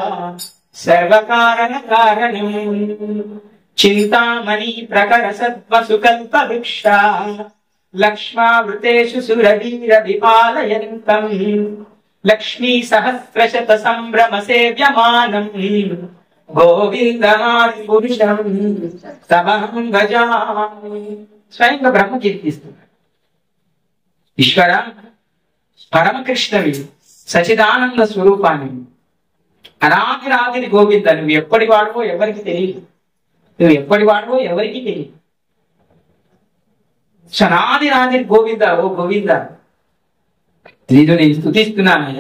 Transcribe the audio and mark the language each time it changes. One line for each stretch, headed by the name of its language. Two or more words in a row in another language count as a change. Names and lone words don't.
Sanskrit: సర్వకారణ కారణం చింతామణి ప్రకర సద్వసు కల్ప వృక్ష లక్ష్మావృతేషు సురవీర విపాలయంతం లక్ష్మీ సహస్రశత సంభ్రమ సేవ్యమానం గోవిందమాది పురుషం తమహం భజామి.
Telugu: స్వయంగా బ్రహ్మ కీర్తిస్తున్నారు. ఈశ్వర పరమకృష్ణవి, సచిదానంద స్వరూపాన్ని, అనాదిరాదిని గోవింద, నువ్వు ఎప్పటి వాడువో ఎవరికి తెలియదు, నువ్వు ఎప్పటి వాడువో ఎవరికి తెలియదు. సనాదిరాదిని గోవింద, ఓ గోవింద నేను స్తుతిస్తున్నానయ్యా.